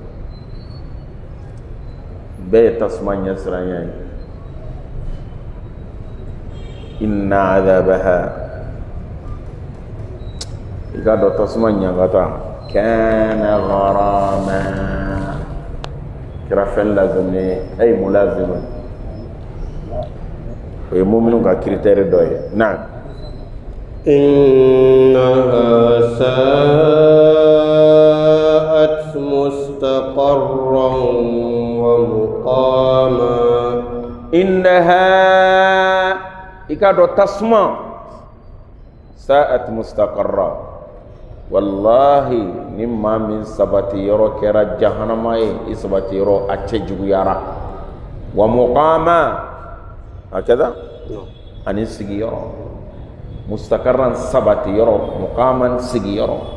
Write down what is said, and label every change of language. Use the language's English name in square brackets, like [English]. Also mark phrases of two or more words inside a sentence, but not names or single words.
[Bambara] bɛɛ ye tasuma ɲɛsiranya ye [Arabic] إن عذابها [Bambara] i ka dɔn tasuma ɲankata kana gharama kɛra fɛn laziminen [Arabic] أي ملازم [Bambara] o ye muminu ka critère dɔ ye na [Arabic] إنها ساءت مستقرا ومقاما [Bambara] innaha ika dɔn tasuma [Arabic] ساءت مستقرا [Bambara] wallahi ni maa min sabati yɔrɔ kɛra jahanama ye i sabati yɔrɔ a cɛ juguyara [Arabic] ومقاما [Bambara] hakada ani sigiyɔrɔ mustaqarran sabati yɔrɔ muqaman sigiyɔrɔ